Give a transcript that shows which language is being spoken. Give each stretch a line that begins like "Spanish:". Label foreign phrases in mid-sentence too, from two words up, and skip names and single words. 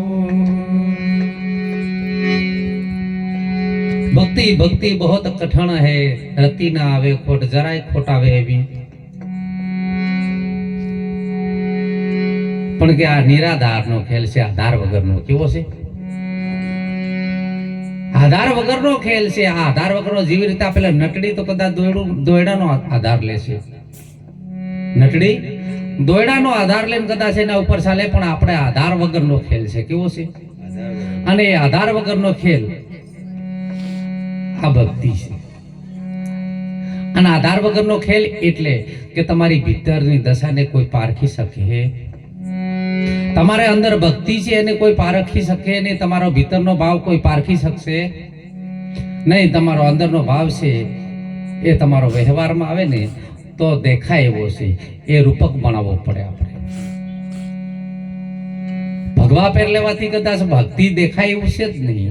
Hindi: भक्ति भक्ति बहुत कठिन है, रति ना आवे खोट,
Gujarati: જરાય ખોટ આવે એવી। પણ કે આ નિરાધાર નો ખેલ સે, આધાર વગર નો કેવો છે? આધાર વગર નો ખેલ સે। આધાર વગર નો જીવી રીતે પેલા નટડી તો કદાચ દોયડા નો આધાર લેશે। નટડી દોયડા નો આધાર લેન કદાચ એના ઉપર ચાલે, પણ આપણે આધાર વગર નો ખેલ છે. કેવો છે? અને એ આધાર વગર નો ખેલ આ ભક્તિ છે। અને આધાર વગર નો ખેલ એટલે કે તમારી ભીતરની દશાને કોઈ પારખી સકે। તમારે અંદર ભક્તિ છે એને કોઈ પારખી શકે નહીં, તમારો ભીતરનો ભાવ કોઈ પારખી શકશે નહીં. તમારો અંદરનો ભાવ છે એ તમારો વ્યવહારમાં આવે ને તો દેખાય એવો છે, એ રૂપક બનાવવો પડે. આપણે ભગવા પહેર લેવાથી કદાચ ભક્તિ દેખાય એવું છે જ નહીં.